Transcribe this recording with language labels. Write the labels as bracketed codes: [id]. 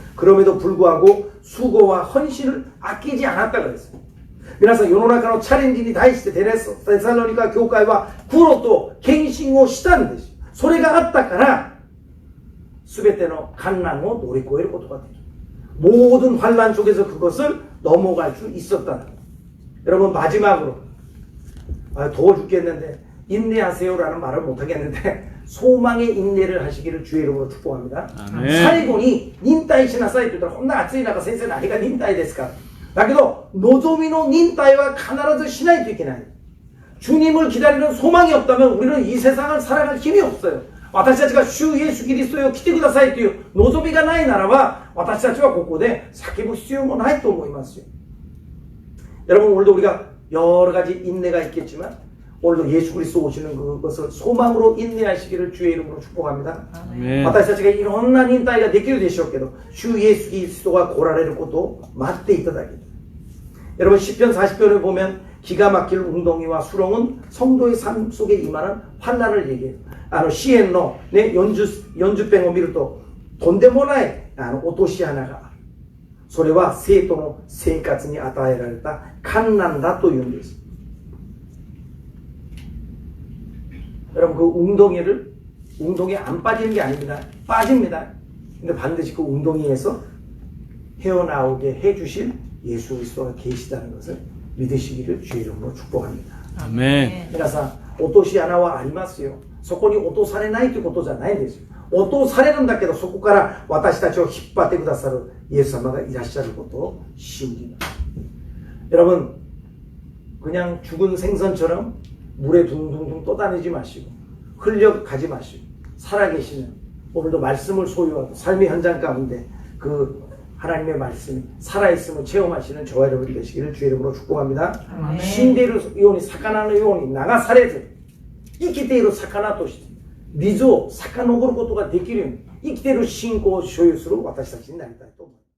[ko] 그럼에도 불구하고 수고와 헌신을 아끼지 않았다 그랬어요. [ja] 皆さん世の中のチャレンジに対してテサロニカ教会は苦労と献身をしたんです。それがあったから全ての환난を乗り越えることができる. [ko] 모든 환란 속에서 그것을 넘어갈 수 있었다는 거예요. 여러분 마지막으로 더워 죽겠는데 인내하세요라는 말을 못하겠는데 소망의 인내를 하시기를 주의 이름으로 축복합니다. [ja] 사리곤이忍耐しなさいって言ったらこんな暑い中先生何が忍耐ですか? だけど望みの忍耐は必ずしないといけない. [ko] 주님을 기다리는 소망이 없다면 우리는 이 세상을 살아갈 힘이 없어요. [ja] 私たちが主イエスキリストを来てくださいという望みがないならば私たちはここで叫ぶ必要もないと思いますよ. [ko] 여러분 오늘도 우리가 여러 가지 인내가 있겠지만 오늘도 예수 그리스도 오시는 그것을 소망으로 인내하시기를 주의 이름으로 축복합니다. [ja] 私たちがいろんな忍耐ができるでしょうけど主イエスキリストが来られることを待っていただき. [ko] 여러분 시편 40편을 보면 기가 막힐 웅덩이와 수렁은 성도의 삶 속에 임하는 환난을 얘기해요. [ja] 시엔노 네, 연주병을見るととんでもない落とし穴がある。それは生徒の生活に与えられた困難だというんです。 [ko] 여러분 그 웅덩이를 웅덩이에 안 빠지는 게 아닙니다. 빠집니다. 근데 반드시 그 웅덩이에서 헤어나오게 해주실 예수 그리스도가 계시다는 것을 믿으시기를 주의 이름으로 축복합니다. 아멘. [ja] 皆さん、落とし穴はありますよ。そこに落とされないということじゃないんですよ。落とされるんだけど、そこから私たちを引っ張ってくださるイエス様がいらっしゃることを信じます。 [ko] 여러분, 그냥 죽은 생선처럼 물에 둥둥둥 떠다니지 마시고 흘려가지 마시고 살아계시는 오늘도 말씀을 소유하고 삶의 현장 가운데 그 하나님의 말씀이 살아있음을 체험하시는 저와 여러분이 되시기를 주의 이름으로 축복합니다. [ja] 死んでいるように魚のように流されず生きている魚として水を遡ることができるように生きている信仰を所有する私たちになりたいと思います。